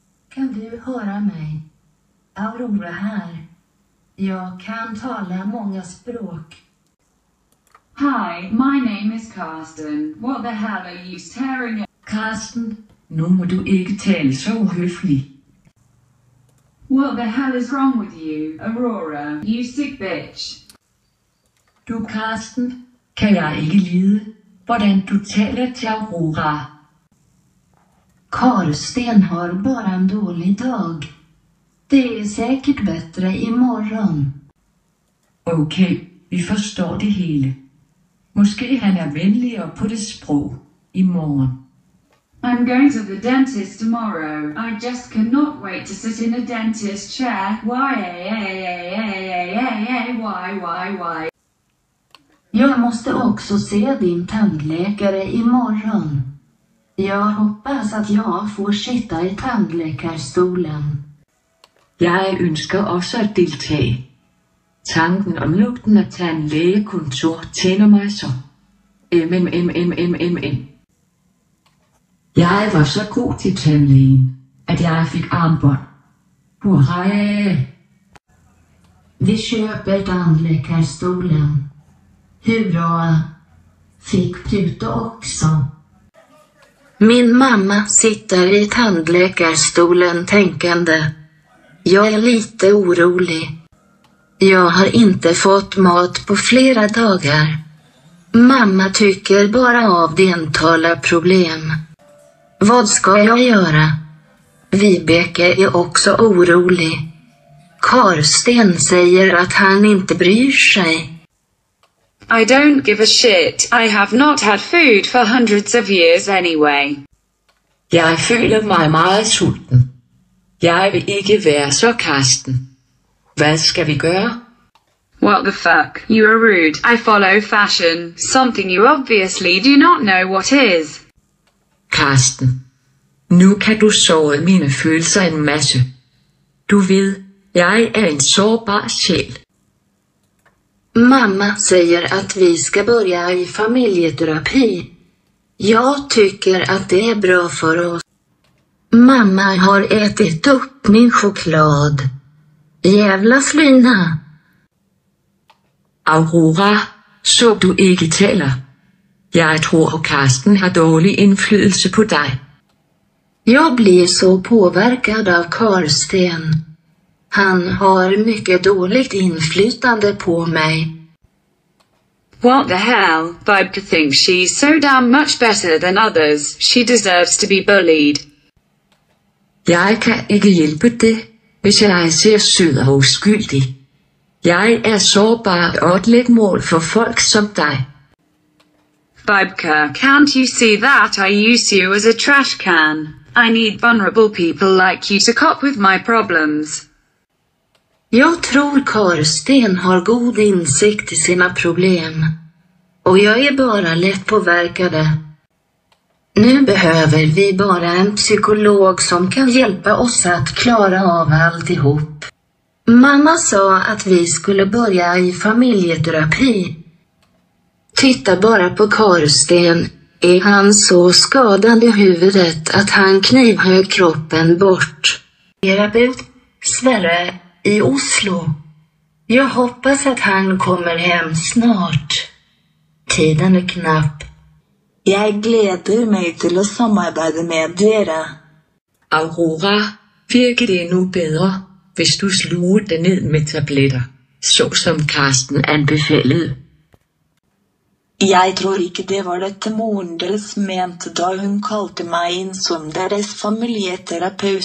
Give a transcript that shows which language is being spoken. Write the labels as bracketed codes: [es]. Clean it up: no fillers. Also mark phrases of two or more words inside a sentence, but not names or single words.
[sv] Kan du höra mig? Aurora här. Jag kan tala många språk. [en] Hi, my name is Karsten. What the hell are you staring at? [da] Karsten, nu må du ikke tale så uhøfligt. [en] What the hell is wrong with you, Aurora, you sick bitch? [da] Du, Karsten, kan jeg ikke lide, hvordan du taler til Aurora. [sv] Karsten har bara en dålig dag. Det är säkert bättre imorgon. [da] Okay, vi forstår det hele. Måske han er venligere på det sprog i morgen. [en] I'm going to the dentist tomorrow. I just cannot wait to sit in a dentist chair. Why? [sv] Jag måste också se din tandläkare imorgon. Jag hoppas att jag får sitta i tandläkarstolen. [da] Jeg ønsker også at deltage. Tanken om lugten af tandlægekontor tænder mig så. Jeg var så god til tandlægen, at jeg fik armbånd. Hurra! [sv] Vi köper tandläkarstolen. Hur bra? Fick Pluto också? Min mamma sitter i tandläkarstolen tänkande. Jag är lite orolig. Jag har inte fått mat på flera dagar. Mamma tycker bara av dentala problem. Vad ska jag göra? Vibeke är också orolig. Karsten säger att han inte bryr sig. [en] I don't give a shit. I have not had food for hundreds of years anyway. [da] Jeg føler mig meget sulten. Jeg vil ikke være så Karsten. Hvad skal vi gøre? [en] What the fuck? You are rude. I follow fashion. Something you obviously do not know what is. [da] Karsten, nu kan du såre mine følelser en masse. Du ved, jeg er en sårbar sjæl. [sv] Mamma säger att vi ska börja i familjeterapi. Jag tycker att det är bra för oss. Mamma har ätit upp min choklad. Jävla slyna. [da] Aurora, så du ikke taler. Jeg tror Karsten har dårlig indflydelse på dig. [sv] Jag blir så påverkad av Karsten. Han har mycket dåligt inflytande på mig. [en] What the hell? Vibe thinks she's so damn much better than others. She deserves to be bullied. [da] Jeg kan ikke hjælpe det, hvis jeg ser sød og uskyldig. Jeg er sårbar og et let mål for folk som dig. Vibeka, [en] can't you see that I use you as a trash can? I need vulnerable people like you to cope with my problems. [sv] Jag tror Karsten har god insikt i sina problem. Och jag är bara lätt påverkade. Nu behöver vi bara en psykolog som kan hjälpa oss att klara av alltihop. Mamma sa att vi skulle börja i familjeterapi. Titta bara på Karsten. Är han så skadad i huvudet att han knivhögg kroppen bort? Terapeut Sverre i Oslo. Jag hoppas att han kommer hem snart. Tiden är knapp. [no] Jeg gleder meg til å samarbeide med dere. [da] Aurora, virker det endnu bedre, hvis du sluger det ned med tabletter, så som Karsten anbefalede. [no] Jeg tror ikke det var dette moren deres mente da hun kalte meg inn som deres familieterapeut.